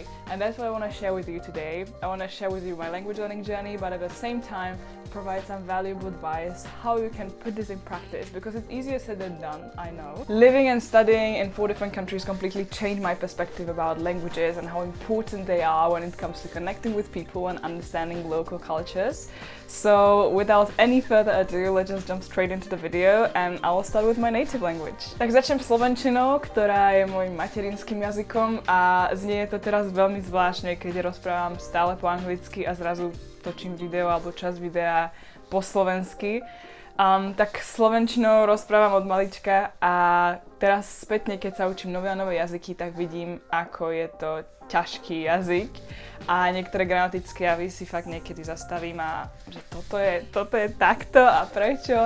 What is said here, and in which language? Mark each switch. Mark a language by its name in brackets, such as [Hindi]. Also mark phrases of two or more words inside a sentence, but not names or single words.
[English] And that's what I want to share with you today. I want to share with you my language learning journey, but at the same time provide some valuable advice how you can put this in practice, because it's easier said than done, I know. Living and studying in 4 different countries completely changed my perspective about languages and how important they are when it comes to connecting with people and understanding local cultures. So without any further ado, let's just jump straight into the video and I will start with my native language. [Slovak] Tak začnem slovenčinou, ktorá je môjim materinským jazykom a znie to teraz veľmi zvláštne, keď rozprávam stále po anglicky a zrazu točím video alebo časť videa po slovensky. Tak slovenčinou rozprávam od malička a teraz spätne, keď sa učím nové a nové jazyky, tak vidím, ako je to ťažký jazyk a niektoré gramatické javy si fakt niekedy zastavím a že toto je takto a prečo.